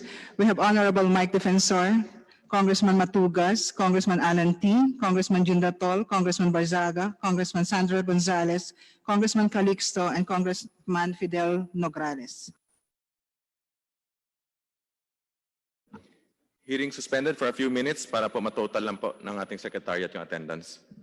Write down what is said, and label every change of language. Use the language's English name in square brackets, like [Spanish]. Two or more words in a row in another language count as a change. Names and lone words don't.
[English] We have Honorable Mike Defensor, Congressman Matugas, Congressman Alan T., Congressman Jindatol, Congressman Barzaga, Congressman Sandra Gonzalez, Congressman Calixto, and Congressman Fidel Nograles. Hearing suspended for a few minutes [Filipino] para po matotal lang po ng ating secretariat yung attendance.